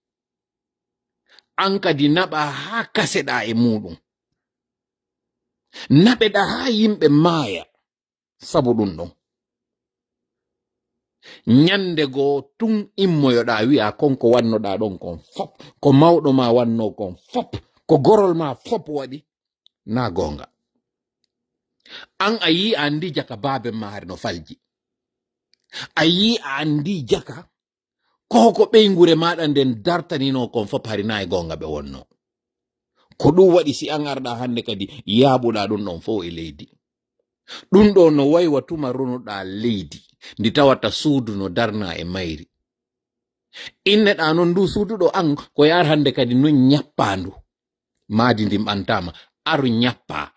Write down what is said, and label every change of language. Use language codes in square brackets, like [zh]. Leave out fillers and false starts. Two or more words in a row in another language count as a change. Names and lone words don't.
[ff] an kadi naɓa haa kaseɗa e muɗum naɓeɗa haa yimɓe maaya sabu ɗum ɗon nyande goo tun immoyoɗa wi'a konko wannoɗa ɗon kon fop ko mawɗo ma wanno kon fop ko gorol ma fop waɗi na gonga an a yi a andi jaka baabe ma har no falji a yi a andi jaka koko ɓeygure maɗa nden dartanino kon fop hari na e gonga ɓe wonno ko ɗum waɗi si an arɗa hande kadi yaaɓuɗa ɗum ɗon fo e leydi ɗum ɗo no waywa tuma ronuɗa leydi ndi tawata suudu no darna e mayri inneɗa non ndu suudu ɗo an ko yar hande kadi non ñappandu maadi ndin ɓantama aru ñappa